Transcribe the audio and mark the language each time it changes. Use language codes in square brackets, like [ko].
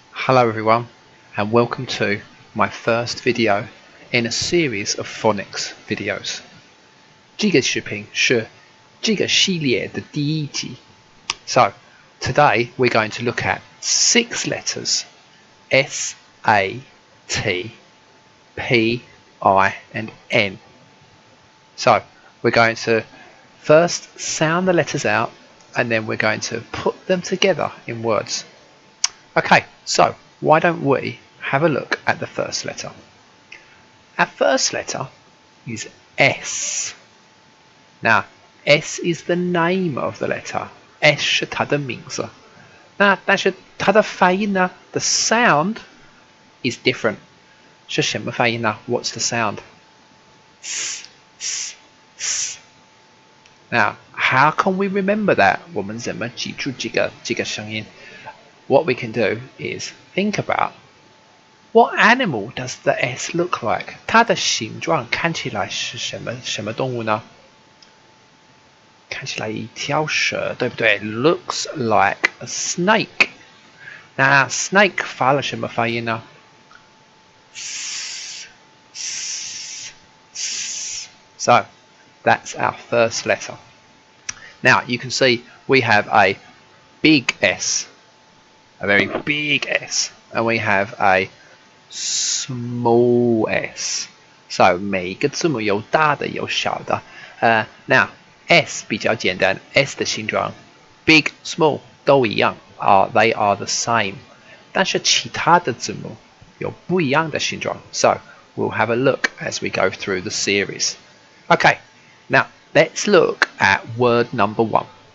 [en] Hello everyone, and welcome to my first video in a series of phonics videos. [zh] 这个视频是这个系列的第一集. [en] So, today we're going to look at 6 letters S, A, T, P, I, and N. So, we're going to first sound the letters out, and then we're going to put them together in words. Okay, so why don't we have a look at the first letter? Our first letter is S. Now, S is the name of the letter. [zh] S 是它的名字。那但是它的发音呢 [en] the sound is different. [zh] 是什么发音呢 [en] What's the sound? S, S, S. Now, how can we remember that? [zh] 我们怎么记住这个声音？ [en] What we can do is think about what animal does the S look like? [zh] 它的形状看起来是什么动物呢？看起来一条蛇，对不对 ？ [en] Looks like a snake. [zh] 那 snake 发了什么发音呢 ？ [en] So that's our first letter. Now you can see we have a big S.A very big S, and we have a small S. [zh] So 每个字母有大的有小的。 Now S 比较简单 ，S 的形状 big, small 都一样 [en] they are the same. [zh] 但是其他的字母有不一样的形状。 [en] So we'll have a look as we go through the series. Okay, now let's look at word number 1.